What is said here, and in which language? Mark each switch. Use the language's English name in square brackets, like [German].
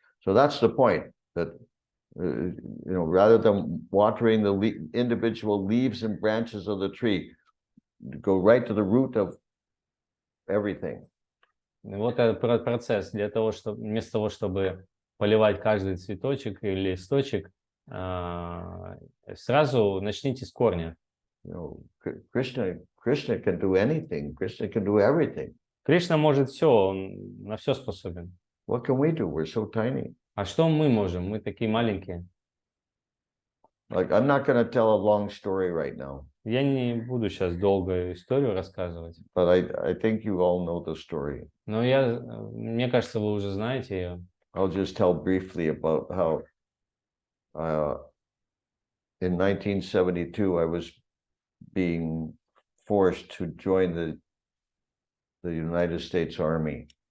[English] So that's the point, that rather than watering the individual leaves and branches of the tree, go right to the root of everything. [Russian] Вот этот процесс. Для того, чтобы вместо того, чтобы поливать каждый цветочек или листочек, сразу начните с корня. [English] Krishna can do anything. Krishna can do everything. [Russian] Кришна может все, он на все способен. [English] What can we do? We're so tiny. [Russian] А что мы можем? Мы такие маленькие. [English] Like, I'm not going to tell a long story right now, [Russian] Я не буду сейчас долгую историю рассказывать, [English] but I think you all know the story. [Russian] но мне кажется, вы уже знаете ее. [English] I'll just tell briefly about how in 1972 I was being forced to join the United States Army.